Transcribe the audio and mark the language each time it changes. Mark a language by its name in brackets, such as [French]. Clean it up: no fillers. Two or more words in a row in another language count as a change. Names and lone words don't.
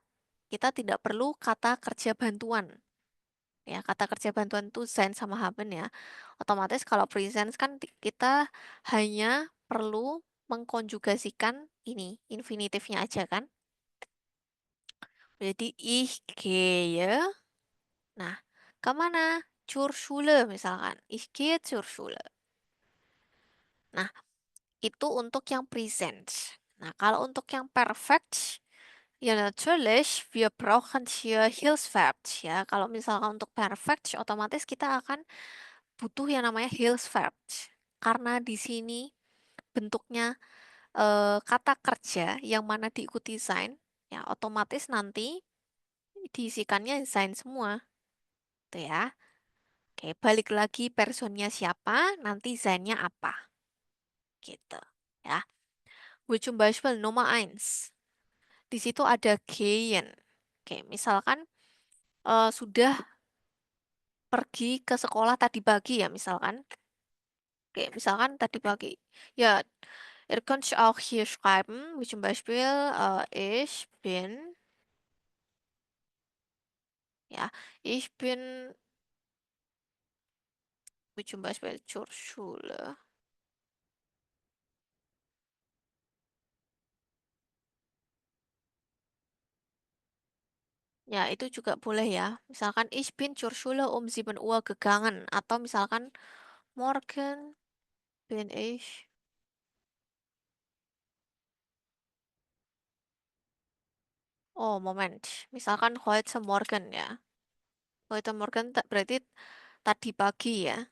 [Indonesian] Kita tidak perlu kata kerja bantuan. Ya, kata kerja bantuan itu sein sama haben ya. Otomatis kalau present kan kita hanya perlu mengkonjugasikan ini, infinitifnya aja kan. [German] Jadi ich gehe, [Indonesian] nah kemana? [German] Zur Schule misalkan. Ich gehe zur Schule. [Indonesian] Nah, itu untuk yang present. Nah, kalau untuk yang perfect, ya [German] natürlich, wir brauchen hier Hilfsverb. [Indonesian] Ya, kalau misalkan untuk perfect, otomatis kita akan butuh yang namanya Hilfsverb. Karena di sini bentuknya kata kerja yang mana diikuti sein, ya otomatis nanti diisikannya sein semua. Tuh ya. Oke, balik lagi personnya siapa, nanti sein-nya apa. Gitu. Ya. [German] Wo zum Beispiel Nummer 1. [Indonesian] Di situ ada gehen. Oke, misalkan sudah pergi ke sekolah tadi pagi ya misalkan. Oke, misalkan tadi pagi. Ya, [German] ihr könnt auch hier schreiben, wie zum Beispiel ich bin, ja, ich bin, wie zum Beispiel zur Schule. [Indonesian] Ya, itu juga boleh ya. Misalkan [German] ich bin zur Schule um 7 Uhr gegangen. [Indonesian] Atau misalkan [German] morgen bin ich. Oh, Moment. [Indonesian] Misalkan [German] heute Morgen [Indonesian] ya. [German] Heute Morgen [Indonesian] berarti tadi pagi ya.